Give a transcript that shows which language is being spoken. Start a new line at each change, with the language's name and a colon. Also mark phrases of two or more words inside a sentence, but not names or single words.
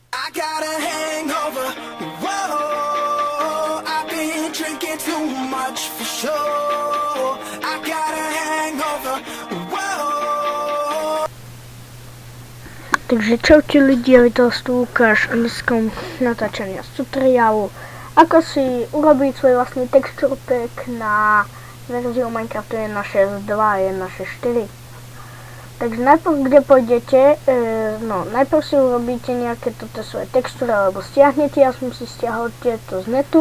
English: got a hangover. Whoa, I've been drinking too much for sure. I got a hangover. Whoa.
Slovak: Takže čaute ľudia, je to Lukáš a dneska natáčania tutoriálu, ako si urobiť svoj vlastný
English: texture pack
Slovak: na verziu Minecraftu 1.6.2 a 1.6.4. Takže najprv, kde pôjdete, najprv si urobíte nejaké toto svoje textúry, alebo stiahnete, ja som si stiahol tieto z netu.